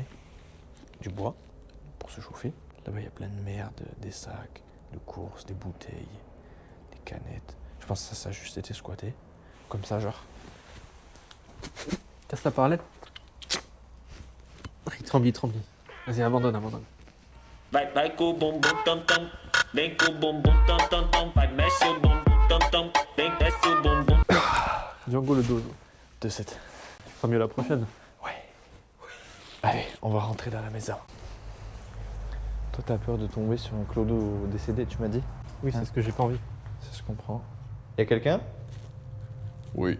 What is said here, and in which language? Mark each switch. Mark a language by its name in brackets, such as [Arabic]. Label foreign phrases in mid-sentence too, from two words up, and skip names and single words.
[French] Du bois pour se chauffer. Là-bas, il y a plein de merde, des sacs, de courses, des bouteilles, des canettes. Je pense que ça a juste été squatté. Comme ça, genre. Casse la parlette. Il tremble. Vas-y, abandonne. [Portuguese] Vai com o bumbum tam tam, vem com o bumbum tam tam tam, vai mexe o bumbum tam tam, vem desce o bumbum. [French] Django le dos. 2-7. Ce sera mieux la prochaine. Ouais. Allez, on va rentrer dans la maison. Toi, t'as peur de tomber sur un clodo décédé, tu m'as dit? Oui, c'est ce que j'ai pas envie. Ça se comprend. Y'a quelqu'un? Oui.